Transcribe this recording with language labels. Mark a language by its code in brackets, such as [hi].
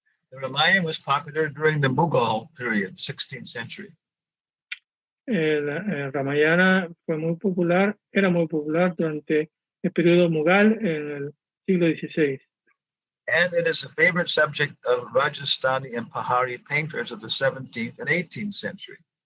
[en] The Ramayana was popular during the Mughal period, 16th century. [es] El Ramayana era muy popular durante el periodo Mughal en el siglo XVI. [en] And it is a favorite subject of Rajasthani and Pahari painters of the 17th and 18th century.